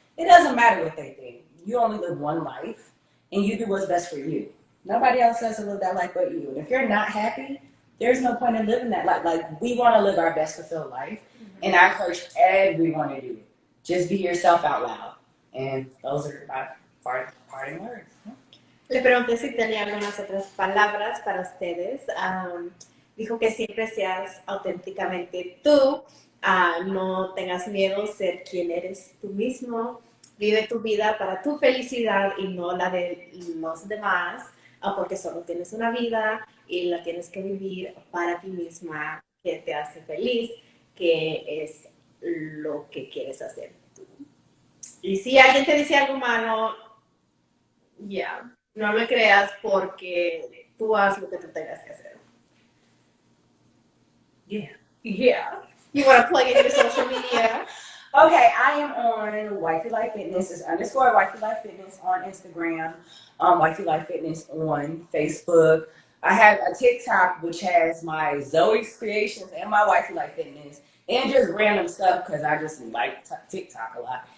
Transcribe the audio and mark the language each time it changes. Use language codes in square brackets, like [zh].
[en] It doesn't matter what they think. You only live one life, and you do what's best for you. Nobody else has to live that life but you. And if you're not happy, there's no point in living that life. Like, we want to live our best fulfilled life, and I encourage everyone to do it. Just be yourself out loud. And those are my parting words. [es] Le pregunté si tenía algunas otras palabras para ustedes. Dijo que siempre seas auténticamente tú, no tengas miedo de ser quien eres tú mismo, vive tu vida para tu felicidad y no la de los demás, porque solo tienes una vida y la tienes que vivir para ti misma, que te hace feliz, que es lo que quieres hacer tú. Y si alguien te dice algo malo, no le creas, porque tú haz lo que tú tengas que hacer. [en] Yeah. You want to plug in your social media? Okay, I am on WifeyLifeFitness. It's _ WifeyLifeFitness on Instagram. WifeyLifeFitness on Facebook. I have a TikTok which has my Zoey's Creationz and my WifeyLifeFitness and just random stuff because I just like TikTok a lot.